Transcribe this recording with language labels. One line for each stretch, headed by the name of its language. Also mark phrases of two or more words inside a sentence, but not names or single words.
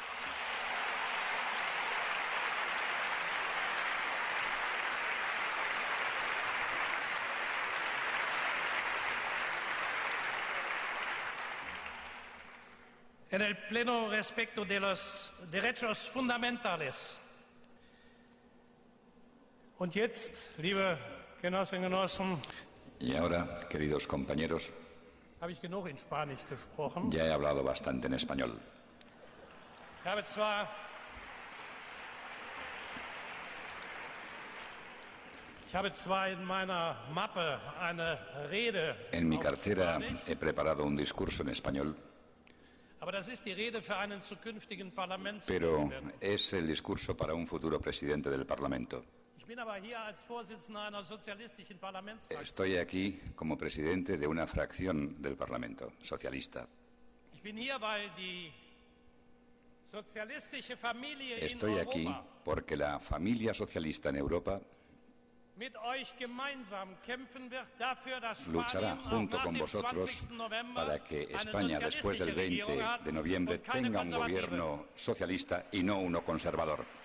Spanish: En el pleno respeto de los derechos fundamentales.
German: Und jetzt, liebe Genossinnen und Genossen,
Spanish: y ahora, queridos compañeros,
German: habe ich genug in Spanisch gesprochen.
Spanish: ya he hablado bastante en español.
German: Ich habe zwar in meiner Mappe eine Rede
Spanish: En mi
German: auf
Spanish: cartera
German: Spanisch,
Spanish: he preparado un discurso en español,
German: aber das ist die Rede für einen zukünftigen
Spanish: pero
German: Parlamentspräsidenten.
Spanish: es el discurso para un futuro presidente del Parlamento.
German: Ich bin aber hier als Vorsitzender einer sozialistischen Parlamentsfraktion.
Spanish: Estoy aquí como presidente de una fracción del Parlamento socialista.
German: Ich bin hier, weil die sozialistische Familie in
Spanish: Estoy aquí
German: Europa
Spanish: porque la familia socialista en Europa
German: mit euch gemeinsam kämpfen wird dafür, dass
Spanish: luchará
German: Spanien
Spanish: junto
German: auch nach
Spanish: con
German: dem
Spanish: vosotros
German: 20. November
Spanish: para que
German: eine
Spanish: España, después del
German: sozialistische
Spanish: 20
German: Regierung hat
Spanish: de noviembre,
German: und keine
Spanish: tenga un
German: konservative.
Spanish: gobierno socialista y no uno conservador.